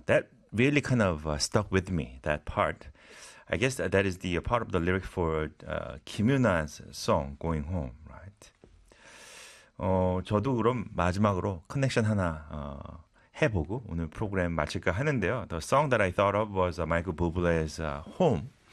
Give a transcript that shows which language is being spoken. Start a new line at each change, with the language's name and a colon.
English: That really kind of stuck with me, that part. I guess that is the part of the lyric for 김윤아's song, Going Home, right?
Korean: 저도 그럼 마지막으로 커넥션 하나 해보고 오늘 프로그램 마칠까 하는데요.
English: The song that I thought of was Michael Bublé's Home.